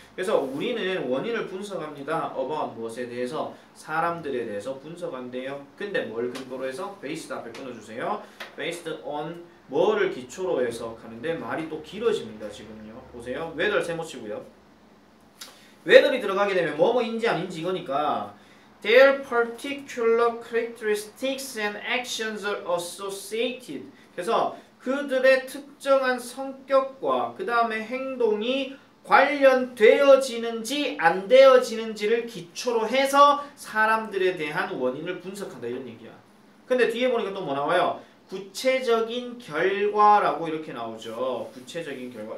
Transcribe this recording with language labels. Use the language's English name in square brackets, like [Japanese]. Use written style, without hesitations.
[Korean] 그래서 우리는 원인을 분석합니다. about 무엇에 대해서 사람들에 대해서 분석한대요. 근데 뭘 근거로 해서 based 앞에 끊어주세요. based on 뭐를 기초로 해서 하는데 말이 또 길어집니다. 지금요. 보세요. whether 세모치고요. whether이 들어가게 되면 뭐뭐인지 아닌지 이거니까 [English] their particular characteristics and actions are associated. [Korean] 그래서 그들의 특정한 성격과 그 다음에 행동이 관련되어지는지 안 되어지는지를 기초로 해서 사람들에 대한 원인을 분석한다 이런 얘기야. 근데 뒤에 보니까 또 뭐 나와요? 구체적인 결과라고 이렇게 나오죠. 구체적인 결과.